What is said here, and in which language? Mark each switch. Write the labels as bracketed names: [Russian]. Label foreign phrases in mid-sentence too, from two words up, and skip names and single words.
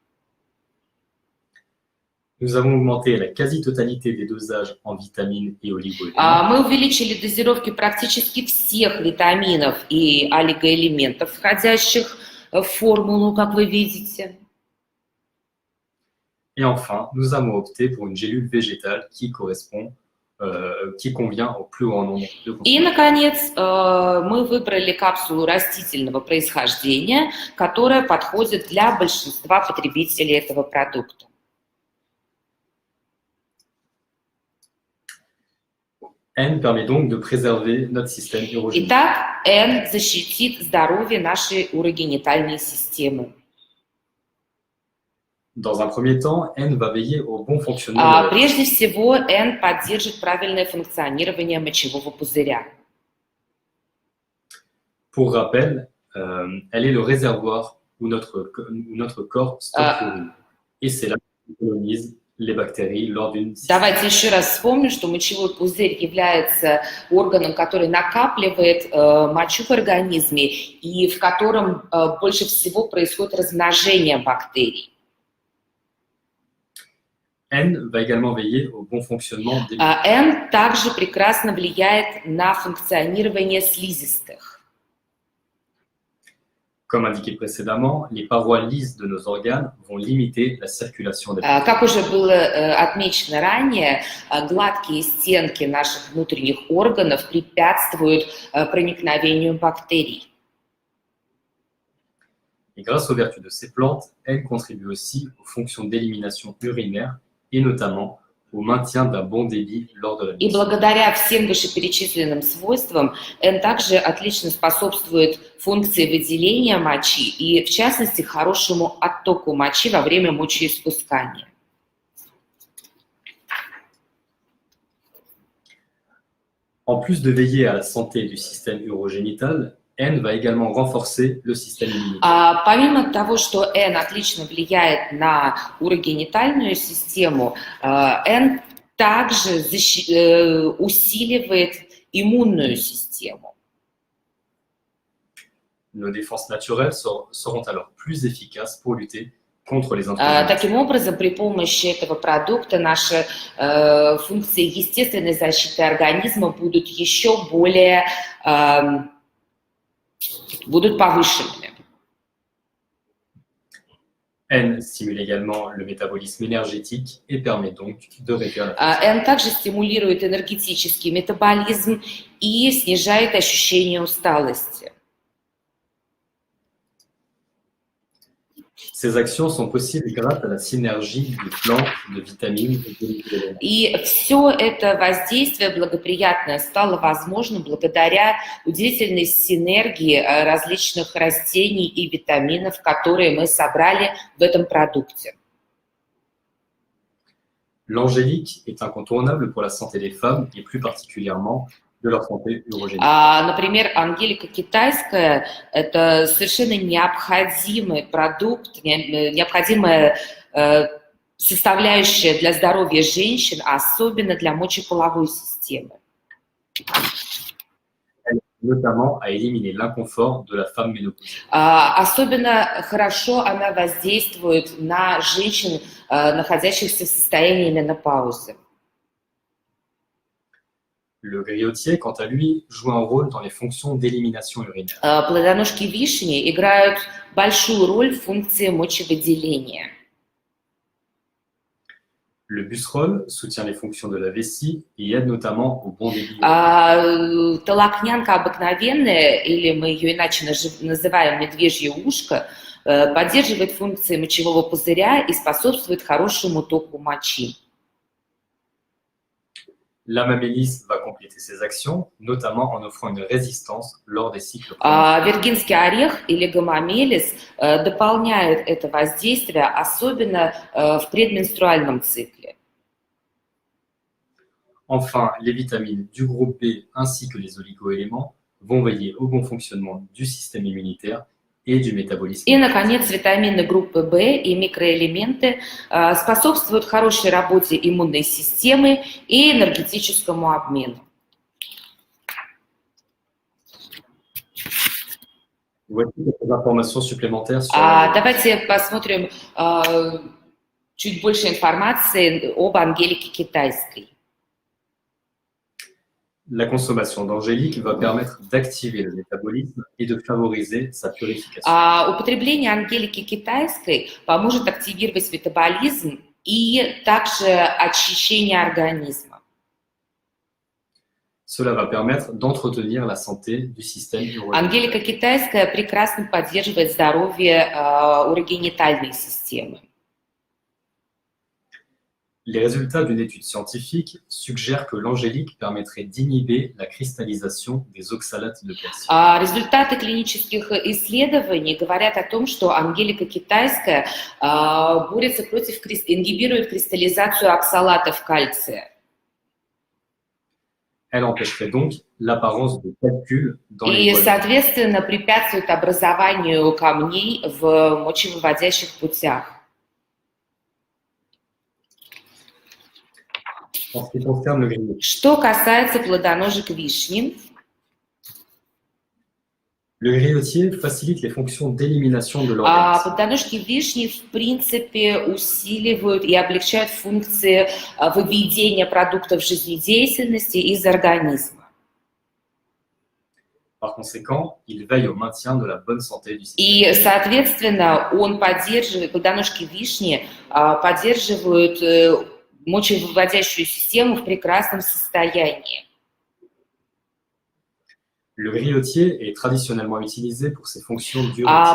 [French] Nous avons augmenté la quasi-totalité des dosages en vitamines et oligo-éléments. [Russian] Мы увеличили дозировки практически всех витаминов и олигоэлементов, входящих в формулу, как вы видите. [French] Et enfin, nous avons opté pour une gélule végétale qui convient au plus grand nombre de [Russian] И, [French] consommateurs. [Russian] наконец, мы выбрали капсулу растительного происхождения, которая подходит для большинства потребителей этого продукта. [French] N permet donc de préserver notre système urogénital. [Russian] Итак, N защитит здоровье нашей урогенитальной системы. [French] Dans un premier temps, N va veiller au bon fonctionnement de la [Russian] Прежде всего, N поддержит правильное функционирование мочевого пузыря. [French] Pour rappel, elle est le réservoir où notre corps stocke l'urine. Et c'est là qu'on colonise les bactéries lors d'une [Russian] Давайте еще раз вспомним, что мочевой пузырь является органом, который накапливает мочу в организме и в котором больше всего происходит размножение бактерий. [French] N va également veiller au bon fonctionnement des [Russian] N также прекрасно влияет на функционирование слизистых. [French] Comme indiqué précédemment, les parois lisses de nos organes vont limiter la circulation des bactéries. [Russian] Как уже было отмечено ранее, гладкие стенки наших внутренних органов препятствуют проникновению бактерий. [French] Et grâce aux vertus de ces plantes, N contribue aussi aux fonctions d'élimination urinaire et notamment au maintien d'un bon débit lors de la [Russian] И [French] miction. [Russian] благодаря всем вышеперечисленным свойствам N также отлично способствует функции выделения мочи и, в частности, хорошему оттоку мочи во время мочеиспускания. [French] En plus de veiller à la santé du système urogénital, N va également renforcer le système immunitaire. [Russian] Помимо того, что N отлично влияет на урогенитальную систему, N также усиливает иммунную систему. [French] Nos défenses naturelles seront alors plus efficaces pour lutter contre les intrussions. [Russian] Таким образом, при помощи этого продукта наши функции естественной защиты организма будут еще более повышенными. [French] N stimule également le métabolisme énergétique et permet donc de réduire la fatigue. [Russian] N также стимулирует энергетический метаболизм и снижает ощущение усталости. [French] Ces actions sont possibles grâce à la synergie de plantes, de vitamines et d'éléments. [Russian] И все это воздействие благоприятное стало возможным благодаря удивительной синергии различных растений и витаминов, которые мы собрали в этом продукте. [French] L'angélique est incontournable pour la santé des femmes et plus particulièrement de leur santé urogénique. [Russian] Например, ангелика китайская – это совершенно необходимый продукт, необходимая составляющая для здоровья женщин, особенно для мочеполовой системы. [French] Notamment à éliminer l'inconfort de la femme ménopausée. [Russian] Особенно хорошо она воздействует на женщин, находящихся в состоянии менопаузы. [French] Le griotier, quant à lui, joue un rôle dans les fonctions d'élimination urinaire. [Russian] Плодоножки вишни играют большую роль в функции мочевыделения. [French] Le busserol soutient les fonctions de la vessie et aide notamment au bon débit. [Russian] Толокнянка обыкновенная, или мы ее иначе называем медвежье ушко, поддерживает функции мочевого пузыря и способствует хорошему току мочи. [French] L'amamélis va compléter ses actions, notamment en offrant une résistance lors des cycles. [Russian] Виргинский орех или гомомелис дополняют это воздействие, особенно в предменструальном цикле. [French] Enfin, les vitamines du groupe B ainsi que les oligoéléments vont veiller au bon fonctionnement du système immunitaire et du métabolisme. [Russian] И, наконец, витамины группы В и микроэлементы способствуют хорошей работе иммунной системы и энергетическому обмену. [French] Voici quelques informations supplémentaires sur [Russian] Давайте посмотрим чуть больше информации об ангелике китайской. [French] La consommation d'angélique va permettre d'activer le métabolisme et de favoriser sa purification. [Russian] Употребление ангелики китайской поможет активировать метаболизм и также очищение организма. [French] Cela va permettre d'entretenir la santé du système urogénique. [Russian] Ангелика китайская прекрасно поддерживает здоровье урогенитальной системы. [French] Les résultats d'une étude scientifique suggèrent que l'angélique permettrait d'inhiber la cristallisation des oxalates de calcium. [Russian] Результаты клинических исследований говорят о том, что ангелика китайская борется против, ингибирует кристаллизацию оксалатов кальция. [French] Elle empêcherait donc l'apparence de calcul dans les [Russian] И, [French] poils. [Russian] соответственно, препятствует образованию камней в мочевыводящих путях. [French] En ce qui concerne le griotier, [Russian] Что касается плодоножек вишни, [French] le griotier facilite les fonctions d'élimination de l'organisme. [Russian] плодоножки вишни, в принципе, усиливают и облегчают функции выведения продуктов жизнедеятельности из организма. [French] Par conséquent, il veille au maintien de la bonne santé du système. [Russian] И, соответственно, он поддерживает, плодоножки вишни поддерживают мочевыводящую систему в прекрасном состоянии. [French] Le griotier est traditionnellement utilisé pour ses fonctions diurétiques.